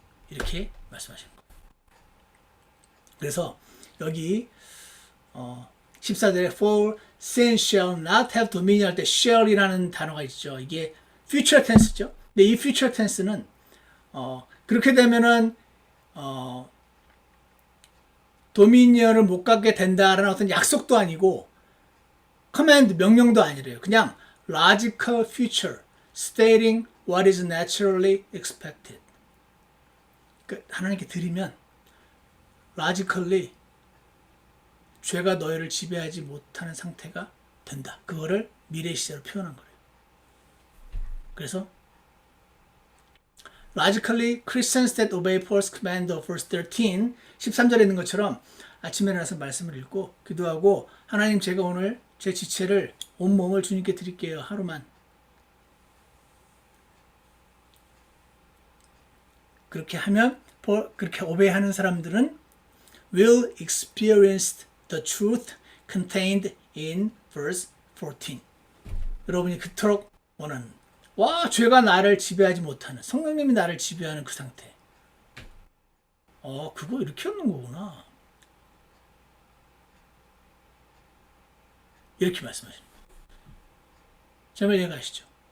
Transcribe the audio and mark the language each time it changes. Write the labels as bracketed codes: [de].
[ko] 이렇게 말씀하시는 거예요. 그래서 여기 14절에 [en] for sin shall not have dominion [ko] 할 때 shall이라는 단어가 있죠. 이게 future tense죠. 근데 이 future tense는 그렇게 되면은 도미니언을 못 갖게 된다라는 어떤 약속도 아니고 command 명령도 아니래요. [en] 그냥 logical future stating what is naturally expected. [ko] 하나님께 드리면 logically 죄가 너희를 지배하지 못하는 상태가 된다. 그거를 미래 시제로 표현한 거예요. 그래서 [en] logically Christians that obey Paul's command of verse 13 [ko] 13절에 있는 것처럼 아침에 일어나서 말씀을 읽고 기도하고 하나님 제가 오늘 제 지체를 온몸을 주님께 드릴게요. 하루만. 그렇게 하면 그렇게 오베이하는 사람들은 [en] will experience the truth contained in verse 14. [ko] 여러분이 그토록 원하는 죄가 나를 지배하지 못하는 성령님이 나를 지배하는 그 상태. 그거 이렇게 얻는 거구나. 이렇게 말씀하십니다. 정말 이해가시죠?